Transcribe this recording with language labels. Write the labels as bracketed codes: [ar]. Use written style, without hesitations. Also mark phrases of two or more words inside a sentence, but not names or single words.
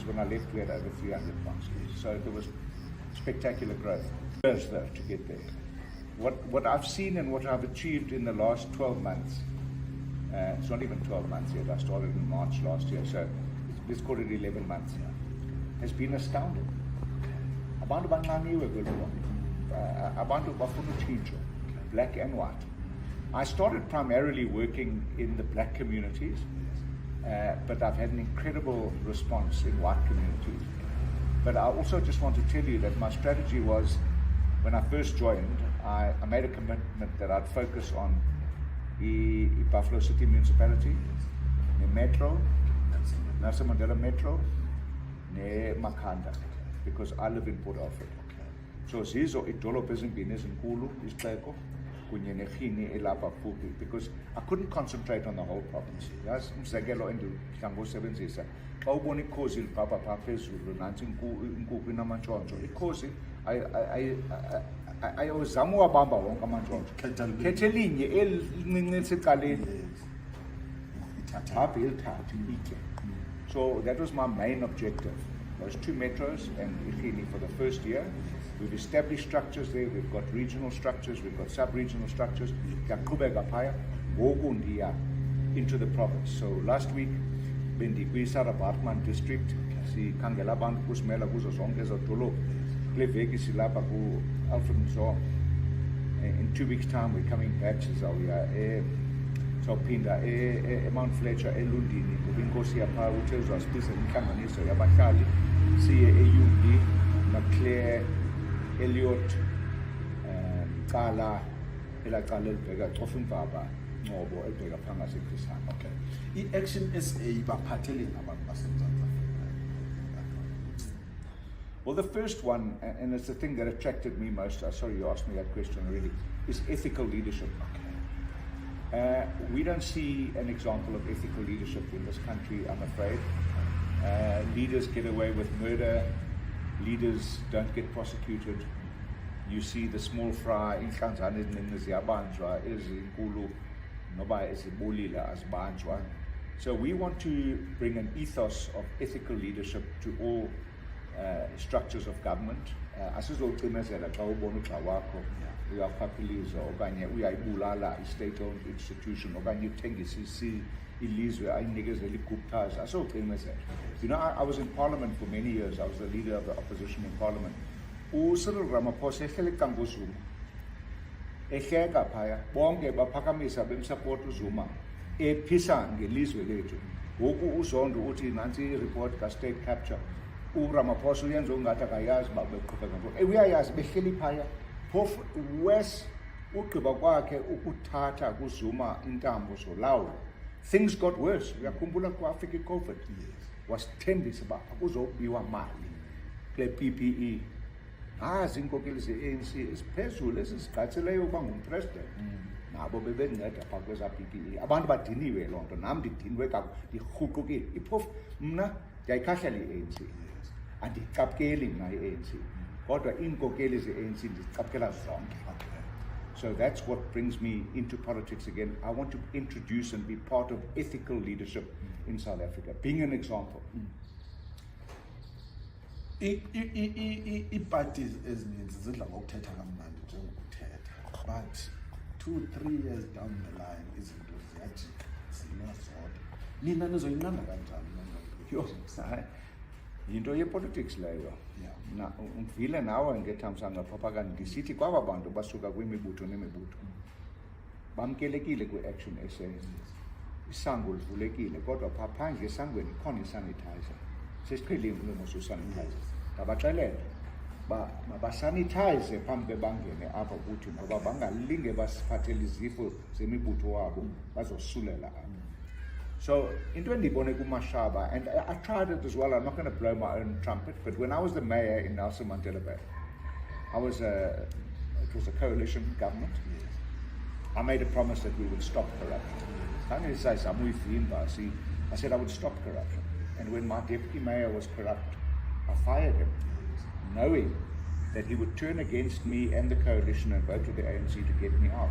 [en] When I left, we had over 300 councillors. So there was spectacular growth. Years though to get there. What I've seen and what I've achieved in the last 12 months, it's not even 12 months yet, I started in March last year, so let's call it 11 months, has been astounding. [xh] Abantu bancaniwe kwelo, abantu bafuna utshintsho, [en] black and white. I started primarily working in the black communities, but I've had an incredible response in white communities. But I also just want to tell you that my strategy was, when I first joined, I made a commitment that I'd focus on the Buffalo City Municipality, the Metro, Nelson Mandela Metro, ne Makhanda, because I live in Port Alfred. [xh] So zizo idolophu ezimbini ezinkulu isixeko kunye nerhini elapha kufuphi, [en] because I couldn't concentrate on the whole province. [xh] Yazi umzekelo endidla ngosebenzisa xa ubona ikhozi libhabha phaa phezulu nantsi inkukhu inamantshontsho, ikhozi ayozama uwabamba wonke amantshontsho, khetha elinye elincinci elisecaleni apha ilithathe itye. [en] So that was my main objective, those 2 metros and Ikhini for the first year. We've established structures there, we've got regional structures, we've got sub-regional structures. Into the province. So last week, [xh] Bendi-Sarah-Bartman district, sikhangela abantu kusimela kuzo zonke ezo dolophu. Kule veki silapha ku Alfred Mzo. [en] In 2 weeks' time, we're coming back. [xh] Sawuphinda Mount Fletcher eLundini, ngoba inkosi yapha uthe uzasibiza inhlanganiso yabahlali siye eUB, Maclaire, Elliot, Cala, elacala elibheka cofa imvaba Ngobo elibheka phaa ngaseKrisana. [en] Okay. [xh] I-Action SA baphathele abantu baseMzantsi Afrika. [en] Well, the first one, and it's the thing that attracted me most, sorry you asked me that question already, is ethical leadership. We don't see an example of ethical leadership in this country, I'm afraid. Leaders get away with murder, leaders don't get prosecuted. You see the small fry, [xh] inhlanzane ezininzi ziyabanjwa, ezinkulu noba ezibulile azibanjwa. [en] So we want to bring an ethos of ethical leadership to all structures of government. [xh] Asizocimezela xa ubona ugxa wakho uyaphapiliza okanye uyayibulala i- [en] state-owned institution [xh] okanye uthengisa ilizwe ayinikezela iguptaza, asizocimezela. [en] You know, I was in parliament for many years. I was the leader of the opposition in parliament. [xh] uCyril Ramaphosa ehlele ecango Zuma, ehleka phaya bonke baphakamisa bemsupport uZuma, ephisa ngelizwe lethu. Ngoku uZondo uthi nansi i-report ka- [en] state capture, [xh] uRamaphosa uyenza ungathi akayazi uba beqhubeka ngoko. Uyayazi behleli phaya, phofu wes ugqiba kwakhe ukuthatha kuZuma intambo zolawulo. [en] Things got worse. [xh] Uyakhumbula kwafika i-COVID, wasithembisa uba kuzobiwa mali kule PPE. Iinkokeli ze-ANC esiphezulu esizigqatsileyo ukuba ngumpresident, nabo bebenceda phaa kwezaa PPE. Abantu badiniwe loo nto, nam ndidiniwe ndirhuqukile. Iphofu mna ndiyayikhahlela i-ANC, andiyicaphukeli mna i-ANC, kodwa iinkokeli ze-ANC ndizicaphukela zonke. [en] So that's what brings me into politics again. I want to introduce and be part of ethical leadership in South Africa, being an example. [xh] Iiparties ezininzi zidla ngokuthetha kamnandi njengokuthetha. [en] but 2-3 years down the line [xh] izinto ziyajika zinazodwa nina nizoyinqanda kanjani Yo, hayi, yinto yepolitics leyo. Na uvile nawe ngethamsanqa phapha ndisithi kwaba bantu basuka kwimibutho nemibutho bamkelekile kwi-action SA. Isango livulekile kodwa phaa phandle esangweni ikhona isanitizer. Sesiqhelile umosa usanitizer. Ndabaxelela mabasanitize phambi bebangene apha kuthi ngoba bangalinge basiphathele izifo zemibutho wabo bazosulela apha. So, into endibone kuMashaba, [en] and I tried it as well, I'm not going to blow my own trumpet, but when I was the mayor in Nelson Mandela Bay, it was a coalition government. I made a promise that we would stop corruption. I didn't say I said I would stop corruption. And when my deputy mayor was corrupt, I fired him, knowing that he would turn against me and the coalition and vote with the ANC to get me out.